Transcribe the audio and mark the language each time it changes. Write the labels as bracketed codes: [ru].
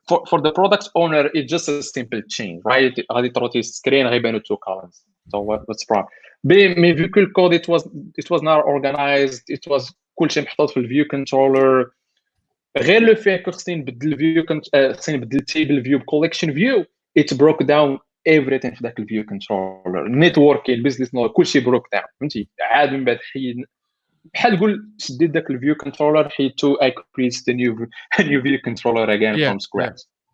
[en] For the product owner, it's just a simple change, right? [ar] غادي تروتي سكرين غيبانوا 2 columns. [en] So what's the problem? [fr] Mais vu que le code [en] it was not organized, it was [ar] كلشي محطوط في الفيو كنترولر. غير لو في كو خصني نبدل الفيو خصني نبدل التيبل فيو بكولكشن فيو [en] it broke down everything [ar] في ذاك الفيو كنترولر. النيتورك البيزنس نود كلشي [en] broke down [ar] فهمتي. عاد من بعد حيد بحال نقول شديت داك الفيو كنترولر حيدتو [en] I created the new view controller again from scratch.